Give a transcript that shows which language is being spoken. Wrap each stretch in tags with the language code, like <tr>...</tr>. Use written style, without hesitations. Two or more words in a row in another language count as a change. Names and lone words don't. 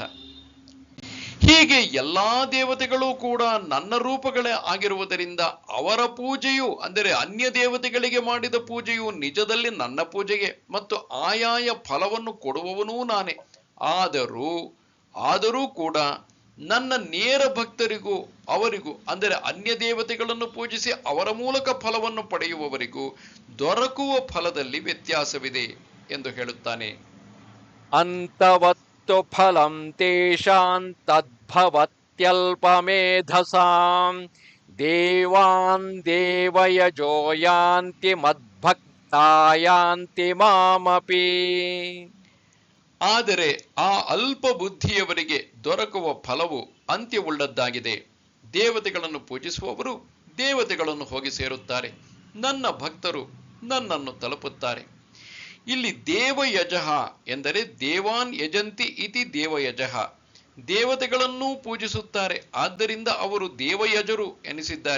<kn>ಹೀಗೆ ಎಲ್ಲಾ ದೇವತೆಗಳು ಕೂಡ ನನ್ನ ರೂಪಗಳೇ ಆಗಿರುವುದರಿಂದ ಅವರ ಪೂಜೆಯು, ಅಂದರೆ ಅನ್ಯ ದೇವತೆಗಳಿಗೆ ಮಾಡಿದ ಪೂಜೆಯು ನಿಜದಲ್ಲಿ ನನ್ನ ಪೂಜೆಗೆ ಮತ್ತು ಆಯಾಯ ಫಲವನ್ನು ಕೊಡುವವನೂ ನಾನೇ. ಆದರೂ ಕೂಡ ನನ್ನ ನೇರ ಭಕ್ತರಿಗೂ ಅವರಿಗೂ, ಅಂದರೆ ಅನ್ಯ ದೇವತೆಗಳನ್ನು ಪೂಜಿಸಿ ಅವರ ಮೂಲಕ ಫಲವನ್ನು ಪಡೆಯುವವರಿಗೂ ದೊರಕುವ ಫಲದಲ್ಲಿ ವ್ಯತ್ಯಾಸವಿದೆ ಎಂದು ಹೇಳುತ್ತಾನೆ.</kn> <sa>ಅಂತವತ್ತು ಫಲಂ ತೇಷಾಂ ತದ್ಭವತ್ಯಲ್ಪಮೇಧಸಾಂ ದೇವಾನ್ ದೇವಯಜೋ ಯಾಂತಿ ಮದ್ಭಕ್ತಾ ಯಾಂತಿ ಮಾಮಪಿ.</sa> <kn>ಆದರೆ ಆ ಅಲ್ಪ ಬುದ್ಧಿಯವರಿಗೆ ದೊರಕುವ ಫಲವು ಅಂತ್ಯವುಳ್ಳದ್ದಾಗಿದೆ. ದೇವತೆಗಳನ್ನು ಪೂಜಿಸುವವರು ದೇವತೆಗಳನ್ನು ಹೋಗಿ ಸೇರುತ್ತಾರೆ, ನನ್ನ ಭಕ್ತರು ನನ್ನನ್ನು ತಲುಪುತ್ತಾರೆ. ಇಲ್ಲಿ ದೇವಯಜಃ ಎಂದರೆ</kn> <sa>ದೇವಾನ್ ಯಜಂತಿ ಇತಿ ದೇವಯಜಃ,</sa> <kn>ದೇವತೆಗಳನ್ನೂ ಪೂಜಿಸುತ್ತಾರೆ, ಆದ್ದರಿಂದ ಅವರು ದೇವಯಜರು ಎನಿಸಿದ್ದಾರೆ.</kn>